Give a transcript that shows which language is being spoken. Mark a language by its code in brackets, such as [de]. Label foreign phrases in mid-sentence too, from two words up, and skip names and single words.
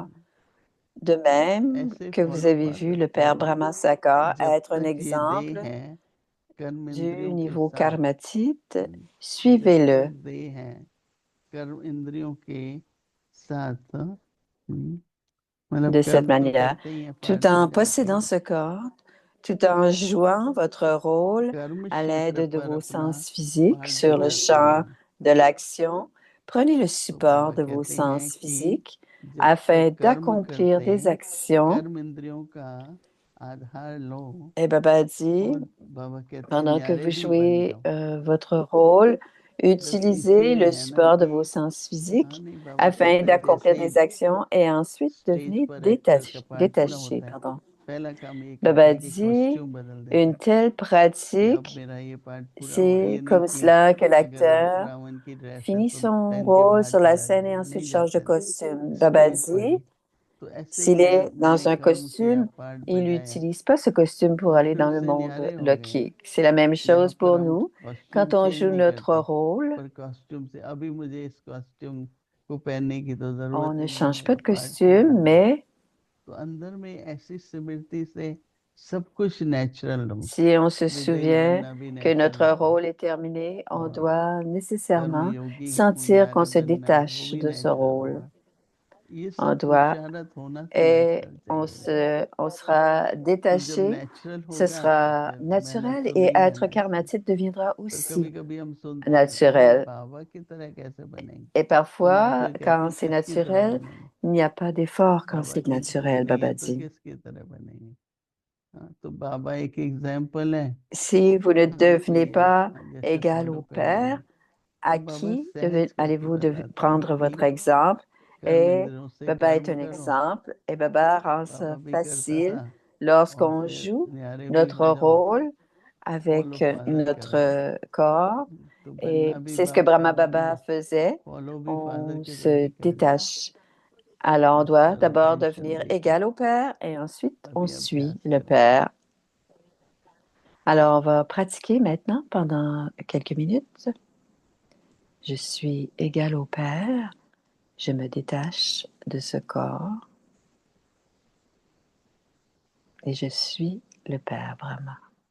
[fr] De même que vous avez vu le Père Brahma Sakar être un exemple du niveau karmatite, suivez-le de cette manière, tout en possédant ce corps, tout en jouant votre rôle à l'aide de vos sens physiques sur le champ de l'action. Prenez le support de vos sens physiques [hi] जब [fr] afin [hi] तक कर्म [fr] d'accomplir [hi] करते [fr] des actions. [hi] कर्म इंद्रियों का आधार लो [fr] Et Baba dit, [hi] और बाबा कहते हैं [fr] pendant que [hi] न्यारे [fr] vous [hi] भी बन [fr] jouez [hi] जाओ। [fr] votre rôle, [hi] मतलब [fr] utilisez [hi] इसीलिए [fr] le [hi] है ना [fr] support de [hi] कि [fr] vos sens [hi] हाँ [fr] physiques [hi] नहीं बाबा [fr] afin [hi] कहते हैं जैसे [fr] d'accomplir [hi] ही [fr] des actions et ensuite [hi] स्टेज [fr] devenez [hi] पर एक्टर का पार्ट पूरा [fr] détaché. [hi] होता है, [fr] Pardon. [hi] पहला काम ये करता [fr] Baba [hi] है कि [fr] dit, [hi] कॉस्ट्यूम बदल देता [fr] une [hi] है [fr] telle [hi] कि अब [fr] pratique, [hi] मेरा ये पार्ट पूरा हुआ। [fr] c'est [hi] ये नहीं [fr] comme [hi] कि [fr] cela que [hi] अगर [fr] l'acteur [hi] रावण की ड्रेस है [fr] finit [hi] तो [fr] son [hi] पहन के [fr] rôle [hi] बाहर [fr] sur la [hi] चला [fr] scène et [hi] जाएगा, [fr] ensuite [hi] नहीं [fr] change de [hi] जाता है [fr] costume. Baba [hi] स्टेज पर [fr] dit, [hi] ही। तो ऐसे [fr] s'il [hi] ही है, [fr] est [hi] मैंने [fr] dans un [hi] कर्म किया, [fr] costume, [hi] पार्ट [fr] il [hi] बजाया, [fr] n'utilise pas ce costume pour [hi] तो [fr] aller [hi] फिर [fr] dans le [hi] उससे [fr] monde [hi] न्यारे हो गए। [fr] lokique. C'est la même [hi] यहाँ [fr] chose [hi] पर [fr] pour [hi] हम [fr] nous. [hi] कॉस्ट्यूम [fr] Quand on [hi] चेंज [fr] joue [hi] नहीं [fr] notre [hi] करते, [fr] rôle, [hi] पर कॉस्ट्यूम से अभी मुझे इस कॉस्ट्यूम को पहनने की तो [fr] on [hi] जरूरत [fr] ne [hi] नहीं [fr] change [hi] है, [fr] pas de [hi] अब पार्ट पूरा [fr] costume, [hi] हो गया। [fr] mais [hi] तो अंदर में ऐसी स्मृति से सब कुछ नेचुरल हो, [fr] si on se [hi] विदेही [fr] souvient [hi] बनना भी [fr] que [hi] नेचुरल [fr] notre [hi] होता है, [fr] rôle est terminé, on [hi] और [fr] doit [hi] कर्म [fr] nécessairement [hi] योगी [fr] sentir qu'on [hi] न्यारे [fr] se [hi] बनना है वो [fr] détache [hi] भी [fr] de ce [hi] नेचुरल [fr] rôle. [hi] होगा। ये [fr] On [hi] सब [fr] doit [hi] पुरुषार्थ होना तो [fr] et [hi] नेचुरल चाहिए। [fr] on sera [hi] तो जब [fr] détaché, [hi] नेचुरल [fr] ce [hi] होगा तो [fr] sera [hi] फिर मेहनत [fr] naturel [hi] तो [fr] et [hi] नहीं [fr] être [hi] करना चाहिए। [fr] karmatique deviendra [hi] पर [fr] aussi [hi] कभी कभी हम सुनते हैं कि अरे [fr] naturel. [hi] बाबा की तरह कैसे बनेंगे, [fr] Et [hi] तो मैं [fr] parfois, [hi] फिर कहती [fr] quand [hi] हूँ [fr] c'est [hi] किसकी तरह [fr] naturel, [hi] बनेंगे, [fr] il n'y a pas d'effort quand [hi] बाबा [fr] c'est [hi] की तरह [fr] naturel, [hi] नहीं है [fr] Baba [hi] तो [fr] dit. [hi] किसकी तरह बनेंगे। हाँ, तो बाबा एक एग्जाम्पल है [fr] Si vous ne [hi] उनके [fr] devenez [hi] लिए, [fr] pas [hi] हाँ, जैसे [fr] égal [hi] फॉलो [fr] au [hi] करेंगे। [fr] Père, [hi] तो [fr] à [hi] बाबा [fr] qui [hi] सहज करके [fr] allez-vous [hi] बताते हैं [fr] prendre [hi] कि [fr] votre exemple? [hi] कर्म [fr] Et [hi] इंद्रियों से [fr] Baba est [hi] कर्म [fr] un [hi] करो। [fr] exemple et Baba rend [hi] बाबा [fr] ça [hi] भी करता [fr] facile [hi] था और [fr] lorsqu'on [hi] फिर [fr] joue [hi] न्यारे भी [fr] notre [hi] बजाओ, [fr] rôle [hi] फॉलो [fr] avec [hi] फादर करो। [fr] notre corps. [hi] तो बनना [fr] Et [hi] भी [fr] c'est ce que [hi] बाप [fr] Brahma [hi] वाला नहीं [fr] Baba [hi] है, [fr] faisait. [hi] फॉलो भी फादर [fr] On [hi] के [fr] se [hi] जैसे करना है। [fr] détache. Alors, on [hi] बस [fr] doit [hi] सारा [fr] d'abord [hi] टेंशन [fr] devenir [hi] लेके [fr] égal au Père et ensuite on [hi] अभी [fr] suit [hi] अभ्यास [fr] le [hi] करेंगे। [fr] Père. Alors, on va pratiquer maintenant pendant quelques minutes. Je suis égal au Père. Je me détache de ce corps et je suis le Père Brahma.